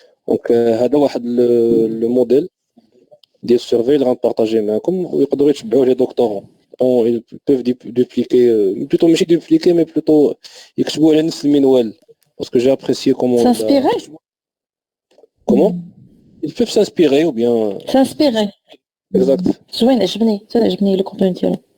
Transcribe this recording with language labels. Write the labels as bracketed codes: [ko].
[ar] Donc, هذا واحد [fr] le modèle des surveys [ar] اللي غنبارطاجيه معكم ويقدروا يتبعوه لي دكتورون. [fr] Ils peuvent dupliquer, plutôt ماشي dupliquer mais plutôt [ar] يكتبوا على نفس المنوال [fr] parce que j'ai apprécié comment s'inspirer. Comment ils peuvent s'inspirer ou bien s'inspirer. Exact. [ar] زوين عجبني [fr] le contenu [ar] ديالو.